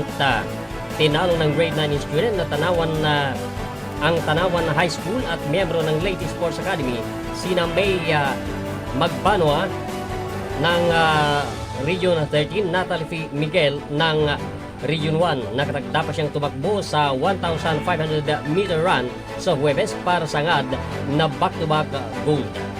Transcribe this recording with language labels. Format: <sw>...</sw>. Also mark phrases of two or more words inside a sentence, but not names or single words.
<tl>Tinalo ng grade 9 student na ang Tanawan High School at miyembro ng Leyte Sports Academy, sina May Magbanwa ng Region 13, Natalie Miguel ng Region 1. Nakatagda pa siyang tumakbo sa 1,500</tl> <en>meter run</en> <tl>sa Huwebes para sangad na</tl> <en>back-to-back gold.</en>